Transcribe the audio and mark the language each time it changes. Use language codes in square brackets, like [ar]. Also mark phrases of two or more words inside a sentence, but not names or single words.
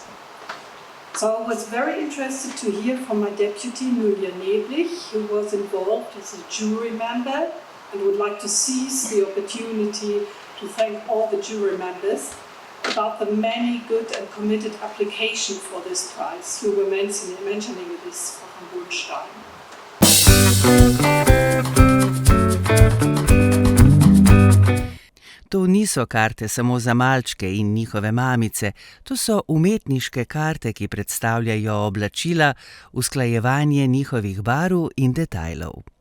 [en] So I was very interested to hear from my deputy, Julia Neblich, who was involved as a jury member, and would like to seize the opportunity to thank all the jury members about the many good and committed applications for this prize. You were mentioning this from Wohnstein. [sl] To niso karte samo za malčke in njihove mamice, to so umetniške karte, ki predstavljajo oblačila, usklajevanje njihovih barv in detajlov.